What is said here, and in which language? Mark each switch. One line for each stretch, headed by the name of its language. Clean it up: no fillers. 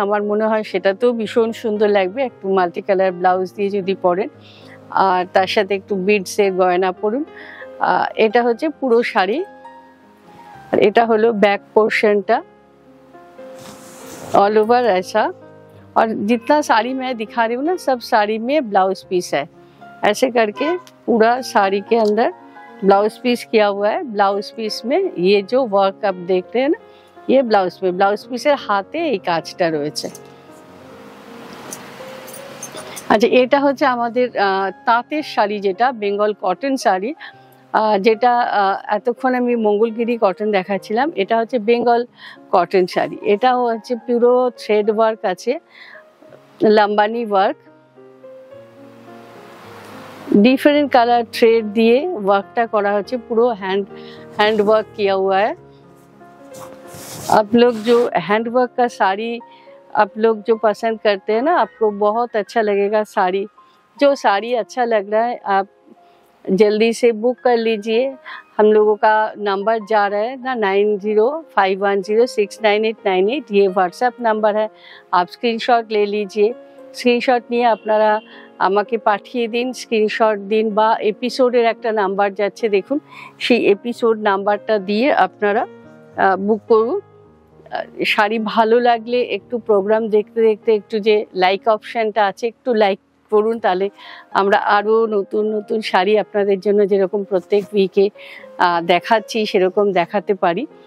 Bangla: আমার মনে হয় সেটাতেও ভীষণ সুন্দর লাগবে একটু মাল্টি কালার ব্লাউজ দিয়ে যদি পরেন, আর তার সাথে একটু বিডসের গয়না পরুন। এটা হচ্ছে পুরো শাড়ি, আর এটা হলো बैक पोर्शनটা ऑल ओवर ऐसा।
Hindi: और जितना साड़ी मैं दिखा रही हूँ ना, सब साड़ी में ब्लाउज पीस है। ऐसे करके पूरा साड़ी के अंदर ब्लाउज पीस किया हुआ है। ब्लाउज पीस में ये जो वर्क आप देख रहे हैं ना, ये ब्लाउज पे ब्लाउज पीसের
Bangla: হাতে এই কাজটা রয়েছে। আচ্ছা, এটা হচ্ছে আমাদের তাঁতের শাড়ি, যেটা বেঙ্গল কটন শাড়ি, যেটা এতক্ষণ আমি মঙ্গলগিরি কটন দেখাচ্ছিলাম, এটা হচ্ছে বেঙ্গল কটন শাড়ি। এটাও হচ্ছে পুরো থ্রেড ওয়ার্ক আছে, Lambani work, different colour thread दिए वर्कटा करा হচ্ছে, পুরো हैंड वर्क
Hindi: किया हुआ है। आप लोग जो हैंड वर्क का साड़ी आप लोग जो पसंद करते हैं ना, आपको बहुत अच्छा लगेगा साड़ी। जो साड़ी अच्छा लग रहा है आप जल्दी से बुक कर लीजिए। हम लोगों का नंबर जा रहा है ना 9051069898, ये व्हाट्सएप नंबर है। आप स्क्रीनशॉट ले लीजिए,
Bangla: স্ক্রিনশট নিয়ে আপনারা আমাকে পাঠিয়ে দিন। স্ক্রিনশট দিন বা এপিসোডের একটা নাম্বার যাচ্ছে দেখুন, সেই এপিসোড নাম্বারটা দিয়ে আপনারা বুক করুন। শাড়ি ভালো লাগলে একটু প্রোগ্রাম দেখতে দেখতে একটু যে লাইক অপশানটা আছে একটু লাইক করুন, তাহলে আমরা আরও নতুন নতুন শাড়ি আপনাদের জন্য যেরকম প্রত্যেক উইকে দেখাচ্ছি সেরকম দেখাতে পারি।